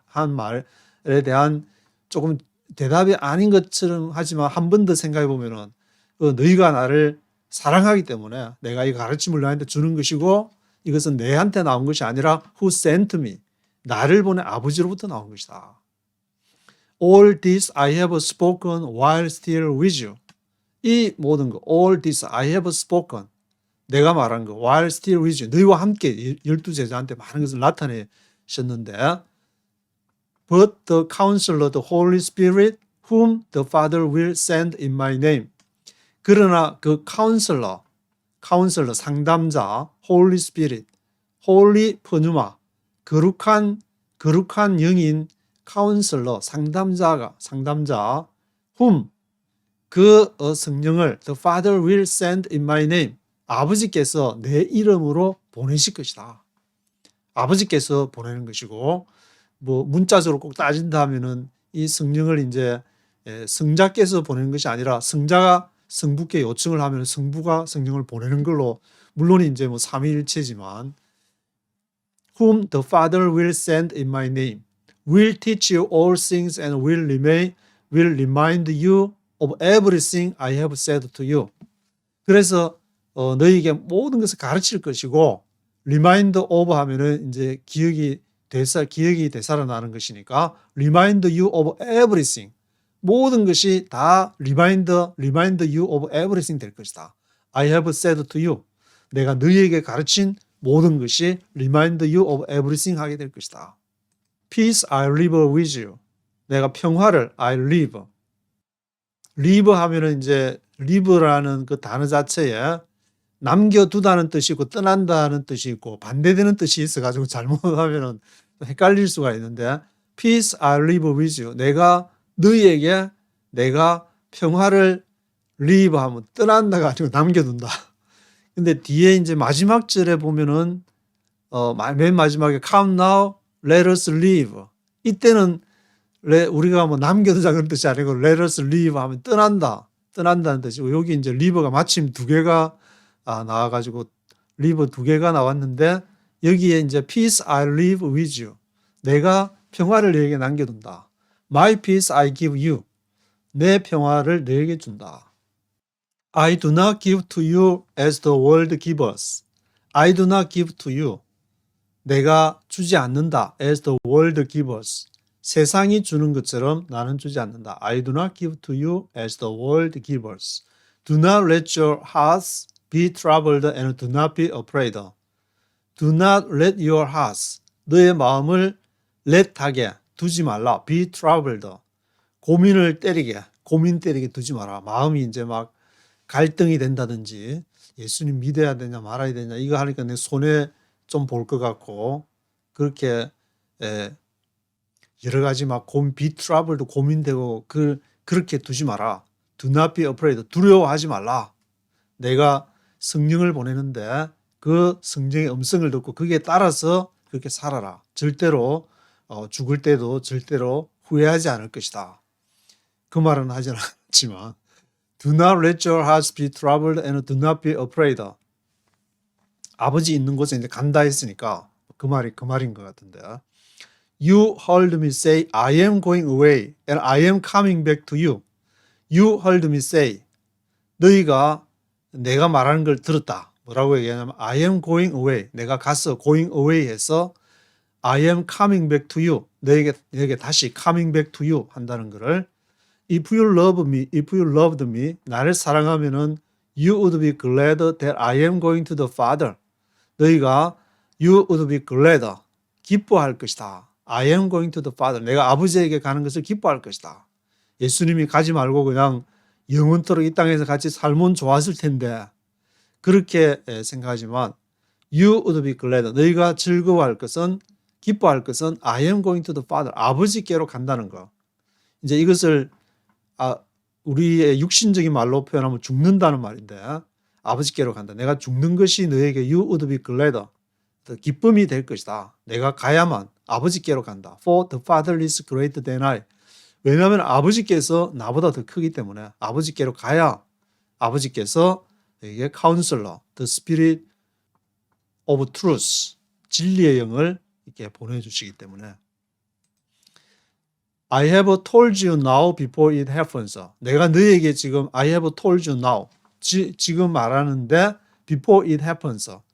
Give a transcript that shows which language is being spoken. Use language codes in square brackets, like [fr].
[ko] 한 말에 대한 조금 대답이 아닌 것처럼 하지만 한 번 더 생각해 보면은 너희가 나를 사랑하기 때문에 내가 이 가르침을 너한테 주는 것이고 이것은 내한테 나온 것이 아니라 [en] who sent me, [ko] 나를 보낸 아버지로부터 나온 것이다. [en] All this I have spoken while still with you. [ko] 이 모든 거, [en] all this I have spoken, [ko] 내가 말한 거, [en] while still with you, [ko] 너희와 함께 12제자한테 많은 것을 나타내셨는데 [en] But the counselor, the Holy Spirit, whom the Father will send in my name. [ko] 그러나 그 [en] counselor 상담자, Holy Spirit, Holy pneuma, [ko] 거룩한 영인 [en] counselor, 상담자, whom, [ko] 그 성령을 [en] the Father will send in my name. [ko] 아버지께서 내 이름으로 보내실 것이다. 아버지께서 보내는 것이고, 문자적으로 꼭 따진다면은 이 성령을 이제 성자께서 보내는 것이 아니라 성자가 성부께 요청을 하면 성부가 성령을 보내는 걸로, 물론 이제 삼위일체지만 [en] whom the Father will send in my name will teach you all things and will remind you of everything I have said to you. [ko] 그래서 너희에게 모든 것을 가르칠 것이고 remind of 하면은 이제 기억이 되살아나는 것이니까 [en] remind you of everything, [ko] 모든 것이 다 remind you of everything 될 것이다. [en] I have said to you, [ko] 내가 너희에게 가르친 모든 것이 [en] remind you of everything [ko] 하게 될 것이다. [en] Peace I live with you, [ko] 내가 평화를 I live 하면은 이제 live라는 그 단어 자체에 남겨두다는 뜻이 있고 떠난다는 뜻이 있고 반대되는 뜻이 있어가지고 잘못하면은 헷갈릴 수가 있는데 Peace I live with you, 너희에게 내가 평화를 live 하면 떠난다가 아니고 남겨둔다. 근데 뒤에 이제 마지막 절에 보면은 맨 마지막에 [en] Come now, let us live. [ko] 이때는 우리가 남겨두자 그런 뜻이 아니고 [en] let us live [ko] 하면 떠난다는 뜻이고, 여기 이제 live가 마침 두 개가 나와가지고 live 두 개가 나왔는데 여기에 이제 [en] peace I live with you, [ko] 내가 평화를 너에게 남겨둔다. [en] My peace I give you, [ko] 내 평화를 너에게 준다. [en] I do not give to you as the world gives. I do not give to you, [ko] 내가 주지 않는다. [en] as the world gives, [ko] 세상이 주는 것처럼 나는 주지 않는다. [en] I do not give to you as the world gives. Do not let your hearts be troubled and do not be afraid. Do not let your hearts, [ko] 너의 마음을 [en] let [ko] 하게 두지 말라. [en] be troubled, [ko] 고민 때리게 두지 마라. 마음이 이제 막 갈등이 된다든지 예수님 믿어야 되냐 말아야 되냐 이거 하니까 내 손해 좀 볼 것 같고 그렇게 여러 가지 막 [en] be troubled, [ko] 고민되고 그렇게 두지 마라. [en] Do not be afraid, [ko] 두려워하지 말라. 내가 성령을 보내는데 그 성령의 음성을 듣고 거기에 따라서 그렇게 살아라. 절대로 죽을 때도 절대로 후회하지 않을 것이다. 그 말은 하지는 않지만 [en] Do not let your hearts be troubled and do not be afraid. [ko] 아버지 있는 곳에 이제 간다 했으니까 그 말인 것 같은데. [en] You heard me say, I am going away and I am coming back to you. You heard me say. [ko] 너희가 내가 말하는 걸 들었다. 뭐라고 얘기하냐면 [en] I am going away. [ko] 내가 가서 [en] going away 해서 I am coming back to you. [ko] 너에게 다시 [en] coming back to you [ko] 한다는 거를 [en] If you love me, if you loved me, [ko] 나를 사랑하면은 [en] you would be glad that I am going to the Father. [ko] 너희가 [en] you would be glad, [ko] 기뻐할 것이다. [en] I am going to the Father. [ko] 내가 아버지에게 가는 것을 기뻐할 것이다. 예수님이 가지 말고 그냥 영원토록 이 땅에서 같이 살면 좋았을 텐데 그렇게 생각하지만 [en] you would be glad. [ko] 너희가 즐거워할 것은 기뻐할 것은 [en] I am going to the Father. [ko] 아버지께로 간다는 거. 이제 이것을 우리의 육신적인 말로 표현하면 죽는다는 말인데 아버지께로 간다. 내가 죽는 것이 너에게 [en] you would be glad. [ko] 기쁨이 될 것이다. 내가 가야만 아버지께로 간다. [en] For the Father is greater than I. [ko] 왜냐하면 아버지께서 나보다 더 크기 때문에 아버지께로 가야 아버지께서 내게 카운슬러, [en] the Spirit of Truth, [ko] 진리의 영을 이렇게 보내주시기 때문에 [en] I have told you now before it happens. [ko] 내가 너에게 [en] 지금 I have told you now. [ko] 지금 말하는데 [en] before it happens.